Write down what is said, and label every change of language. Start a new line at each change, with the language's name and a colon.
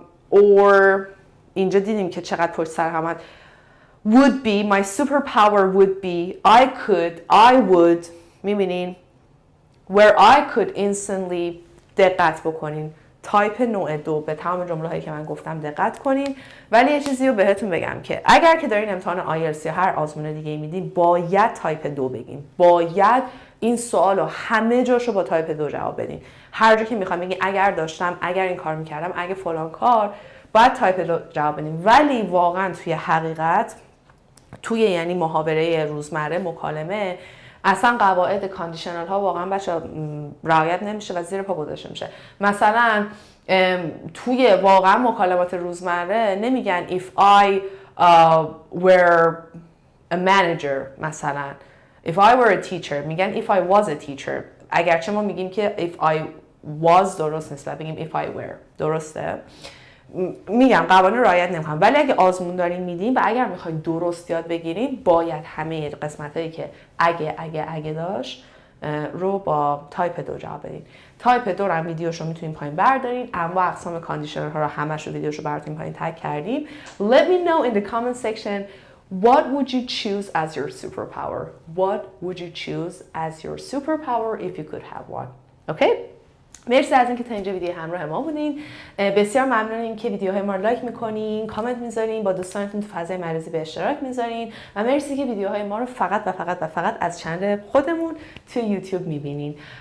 English: Or
Persian: اینجا دیدیم که چقدر پشت سر هم
English: would be, my superpower would be, I could, I would.
Persian: میبینین
English: where I could instantly.
Persian: دقت بکنین. تایپ نوع 2 به تمام جمله هایی که من گفتم دقت کنین. ولی یه چیزی رو بهتون بگم که اگر که دارین امتحان آیلتس یا هر آزمون دیگه میدین باید تایپ 2 بگین. باید این سوالو همه جاشو با تایپ 2 جواب بدین. هر جا که میخوام بگین اگر داشتم، اگر این کار میکردم، اگه فلان کار، باید تایپ 2 جواب بدین. ولی واقعا توی حقیقت توی یعنی محاوره روزمره مکالمه اصلا قواعد کاندیشنال ها واقعا بچه رعایت نمیشه و زیر پا گذاشته میشه. مثلا توی واقعا مکالمات روزمره نمیگن
English: if I were a manager
Persian: مثلا
English: if I were a teacher
Persian: میگن
English: if I was a teacher.
Persian: اگرچه ما میگیم که
English: if I was
Persian: درست نیست و بگیم
English: if I were
Persian: درسته. میگم قوانین رعایت نمیکنم ولی اگه آزمون دارین میدین و اگر میخواین درست یاد بگیرین باید همه قسمتایی که اگه داشت رو با تایپ 2 جواب بدین. تایپ 2 رو هم ویدیوشو میتونین پایین بردارین. انواع اقسام کاندیشنر ها رو همش رو ویدیوشو براتون پایین تگ کردیم.
English: Let me know in the comment section what would you choose as your superpower. What would you choose as your superpower if you could have one. Okay?
Persian: مرسی از اینکه تا اینجا ویدیو همراه ما بودین. بسیار ممنونیم که ویدیوهای ما رو لایک میکنین، کامنت میذارین، با دوستانتون تو فضای مجازی به اشتراک میذارین و مرسی که ویدیوهای ما رو فقط از چنل خودمون تو یوتیوب میبینین.